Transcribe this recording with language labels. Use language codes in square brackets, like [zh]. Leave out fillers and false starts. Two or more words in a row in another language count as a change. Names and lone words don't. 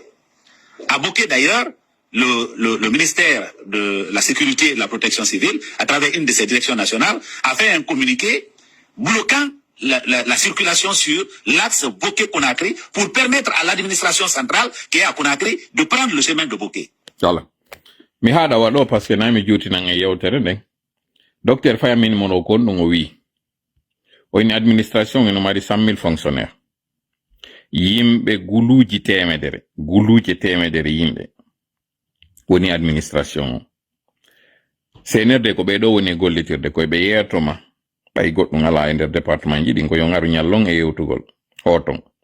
[fr] À Boké d'ailleurs, le ministère de la Sécurité et de la Protection civile, à travers une de ses directions nationales, a fait un communiqué bloquant la circulation sur l'axe Boké-Conakry pour permettre à l'administration centrale qui est à Conakry de prendre le chemin de Boké. Voilà. [ff] Mi haɗa waɗo [fr] par ce que [ff] nami juutinan e yewtere nden docteur Fayamin mono kon ɗum o wi o ini administration eno mari 100 000 fonctionnaires yimɓe guluuji temedere yimɓe woni administration o senerde ko ɓeɗo woni gollitirde koye ɓe yeertoma ɓay goɗɗum ala e nder département ji ɗin ko yo ngaru ñallon e yewtugol hoton